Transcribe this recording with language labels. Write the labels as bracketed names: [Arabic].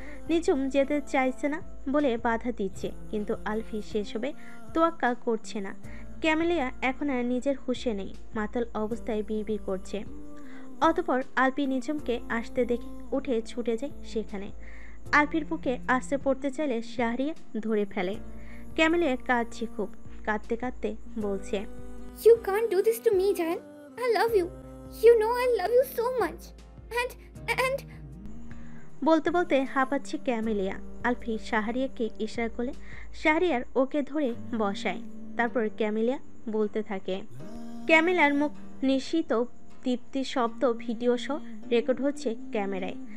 [Bangla] নিঝুম যেতে চাইছে না বলে বাধা দিচ্ছে, কিন্তু আলফি সেসবে তোয়াক্কা করছে না। ক্যামেলিয়া এখন আর নিজের হুঁশে নেই, মাতাল অবস্থায় বিড়বিড় করছে। অতঃপর আলফি নিঝুমকে আসতে দেখে উঠে ছুটে যায় সেখানে। আলফির বুকে আসতে পড়তে চাইলে শাহরিয়া ধরে ফেলে। ক্যামেলিয়া কাঁদছে খুব, কাঁদতে কাঁদতে বলছে, [English] You can't do this to me, Jan. I love you. You know I love you so much. And [Bangla] বলতে বলতে হাঁপাচ্ছে ক্যামেলিয়া। আলফি শাহরিয়াকে ইশারা করলে শাহরিয়ার ওকে ধরে বসায়। তারপর ক্যামেলিয়া বলতে থাকে। ক্যামেলিয়ার মুখ নিঃসৃত তৃপ্তি শব্দ ভিডিও সহ রেকর্ড হচ্ছে ক্যামেরায়।